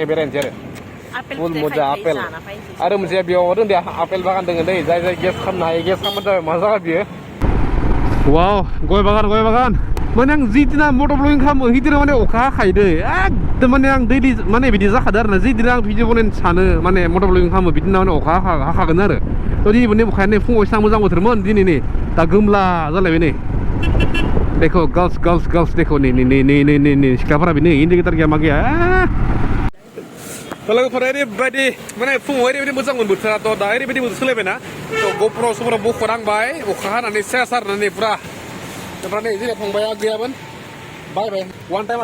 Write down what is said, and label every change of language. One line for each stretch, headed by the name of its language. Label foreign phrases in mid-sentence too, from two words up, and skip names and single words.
Bodo: बेरायनोसै आरो फुल मजा आपेल आरो मोनसे बेयाव दोन दे आपेल बागान दङ दै जाय गेस खालामनो हायो गेस खालामबानो जाबाय मा जागोन बियो वाव गय बागान माने आं जिदिना
English: motor blogging
Bodo: खालामो हिदिना माने अखा हाखायोदै एकदम माने आं दैलि माने बिदि जाखादों आरोना जिदिना आं भिडिअ बनायनो सानो माने
English: motor blogging
Bodo: खालामो बिदिना माने अखा हाखागोन आरो थ' दिनै माने अखाया नै फुङाव एसेबां मोजां बोथोरमोन दिनै नै दा गोमला जालायबाय नै देखो गर्ल्स देखो नै सिख्लाफोरा बेनो इन्डिकेटर गैया मा गैया लोगोफोरा ओरैबायदि माने फुङाव ओरैबायदि मोजांमोन बोथोराथ' दा ओरैबायदि बोथोर सोलायबायना थ' ग'फोराव समफोराव बख'नांबाय अखा हानानै सेस आरोना पुरा ओमफ्राय नै जोंना फंबाया गैयामोन बायबाय
English: one time